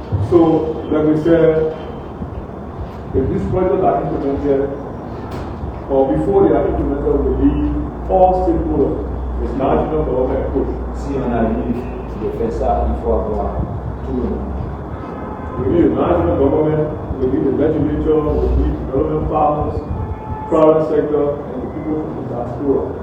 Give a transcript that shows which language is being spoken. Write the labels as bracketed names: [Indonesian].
[English] So, like we said, if these projects are implemented, or before they are implemented, we need all stakeholders, the national government push. [French] Si on a envie de faire ça, il faut avoir tout le monde. [English] We need the national government, we need the legislature, we need development partners, private sector, and the people from the diaspora.